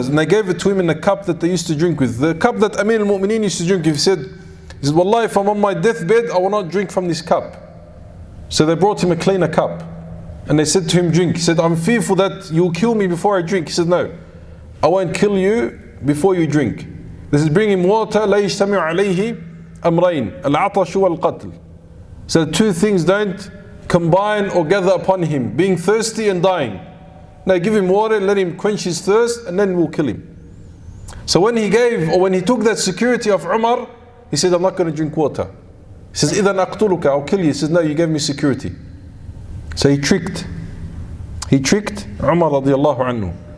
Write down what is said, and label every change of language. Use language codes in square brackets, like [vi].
[en] And they gave it to him in a cup that they used to drink with. The cup that Amir al-Mu'mineen used to drink with. He said, Wallah, if I'm on my deathbed, I will not drink from this cup. So they brought him a cleaner cup. And they said to him, drink. He said, I'm fearful that you will kill me before I drink. He said, no, I won't kill you before you drink. This is bring him water. [ar] لا يجتمع عليه أمرين العطش والقتل. [en] So two things don't combine or gather upon him, being thirsty and dying. Now give him water, let him quench his thirst, and then we'll kill him. So when he took that security of Umar, he said, I'm not going to drink water. He says, [ar] إِذَا أَقْتُلُكَ, [en] I'll kill you. He says, no, you gave me security. So he tricked Umar radiallahu anhu.